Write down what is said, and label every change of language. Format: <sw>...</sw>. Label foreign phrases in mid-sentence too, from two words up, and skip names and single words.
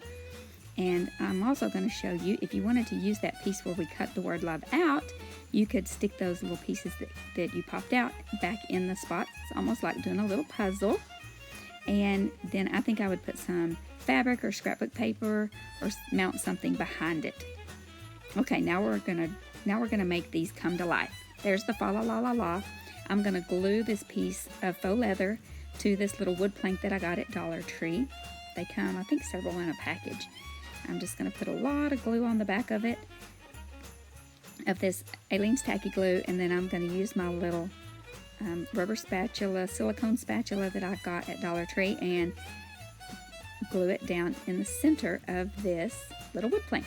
<en>And I'm also going to show you, if you wanted to use that piece where we cut the word love out, you could stick those little pieces that you popped out back in the spots. It's almost like doing a little puzzle. And then I think I would put some fabric or scrapbook paper or mount something behind it. Okay, now we're gonna make these come to life. there's the fa la la la la. I'm going to glue this piece of faux leather to this little wood plank that I got at Dollar Tree. They come, I think, several in a package. I'm just going to put a lot of glue on the back of it, of this Aleene's Tacky Glue, and then I'm going to use my little rubber spatula, silicone spatula that I got at Dollar Tree, and glue it down in the center of this little wood plank.</en>